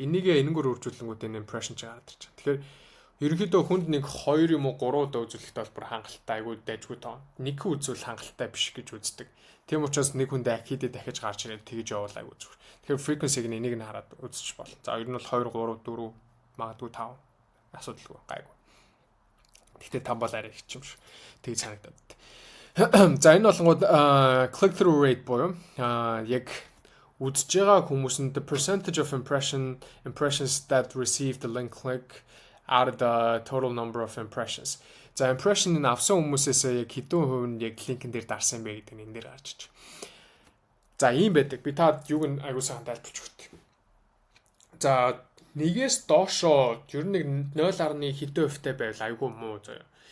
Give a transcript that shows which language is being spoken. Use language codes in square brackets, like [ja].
[mn] Энийг энэгээр үржүүлэнгүүд энэ impression ч гараад ирж байгаа. Тэгэхээр ерөнхийдөө хүнд нэг 2 юм уу 3 удаа үзүүлэхтэй бол хангалттай айгүй дайжгүй тоо. Нэг үзвэл хангалттай биш гэж үздэг. Тийм учраас нэг хүнд хэд дахиж гарч ирээд тэгж явуул айгүй зүгээр. Тэгэхээр frequency-г энийг нь хараад үзчих бол. За ер нь бол 2 3 4 магадгүй 5 асуудалгүй гайгүй. Гэхдээ 5 бол арай их юм шиг. Тэгж санагдаад. За энэ болонгууд [en] click through rate [mn] буюу яг үзэж байгаа хүмүүс нь [en] the percentage of impressions that receive the link click out of the total number of impressions. [mn] За impression нь авсан хүмүүсээс яг хэдэн хувь нь яг линкэн дээр дарсан бэ гэдэг нь энэ дээр гарч иж. За ийм байдаг. Би та юуг нь аягүй сайн тайлбарч өгөх. За нэгээс доошоо ер нь 0.1 хэдэн хувьтай байвал аягүй муу заяа.